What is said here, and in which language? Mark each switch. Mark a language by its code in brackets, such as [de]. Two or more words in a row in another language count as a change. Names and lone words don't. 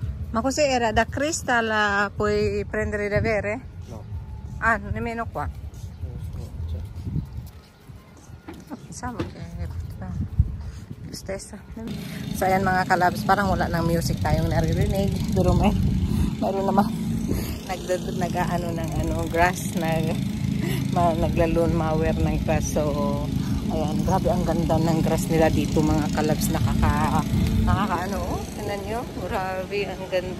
[it] Ma così era da Crystal puoi prendere da bere? No. Ah, nemmeno qua. Non so, cioè. Pensavo che stessa. [tl] So ayan mga kalabs, parang wala ng music tayong naririnig. Pero mayroon naman nag-ano ng grass, naglalon mower ng grass. So ayan, grabe ang ganda ng grass nila dito mga kalabs. Nakakaano, tingnan nyo, grabe ang ganda.